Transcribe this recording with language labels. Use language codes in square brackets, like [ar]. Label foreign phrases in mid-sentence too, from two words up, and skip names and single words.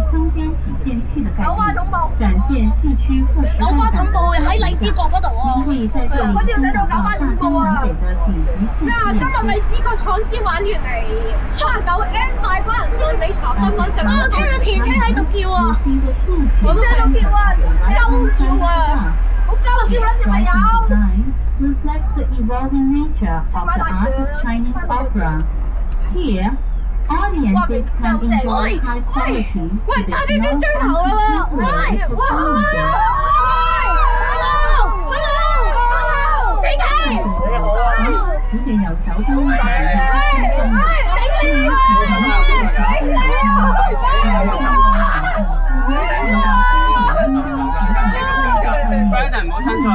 [yue] 九巴總部，九巴總部喺荔枝角嗰度啊！嗰條寫到九巴總部啊！咩啊？今日咪知個廠先玩完嚟，39M 大班人問你查身份證。我聽到前車喺度叫啊，前車喺度叫啊，鳩叫啊，好鳩叫啦，小朋友。 [en] Reflects the evolving nature of the art of Chinese opera. Here, audiences can enjoy high quality. [yue] 喂，差啲啲追頭啦喎！喂，hello，點解？你好啊！只係由手中 Brandon 唔好親菜。